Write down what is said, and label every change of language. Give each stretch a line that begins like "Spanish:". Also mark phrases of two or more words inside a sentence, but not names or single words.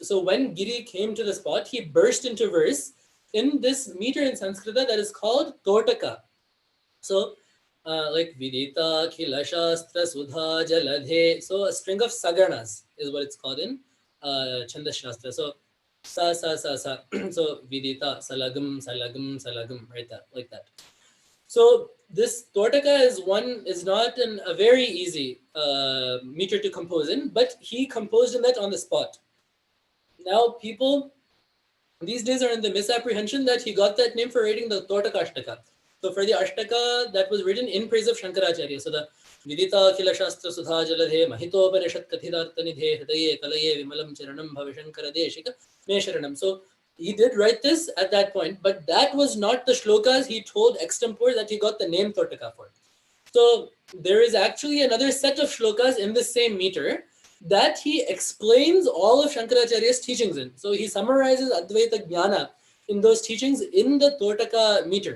English: So when Giri came to the spot, he burst into verse in this meter in Sanskrita that is called Totaka.
Sanskrit: So like विदिता, खिल शास्त्र, सुधा, जलधे.
English: So a string of saganas is what it's called in Chandas Shastra. So sa, sa, sa, sa.
Sanskrit: So विदिता, सलगं, सलगं, सलगं,
English: right? Like that. So this Totaka is not a very easy meter to compose in, but he composed in that on the spot. Now people these days are in the misapprehension that he got that name for writing the Totaka Ashtaka. So for the Ashtaka that was written in praise of Shankaracharya.
Sanskrit: So the विदिता खिल शास्त्र सुधा जलधे महितोपनिषत् कथितार्थनिधे हृदये कलये विमलं चरणं भवशंकर देशिक मे शरणम्.
English: So he did write this at that point, but that was not the shlokas he told extempore that he got the name Totaka for. So there is actually another set of shlokas in the same meter that he explains all of Shankaracharya's teachings in. So he summarizes
Sanskrit: अद्वैत ज्ञान
English: in those teachings in the Totaka meter.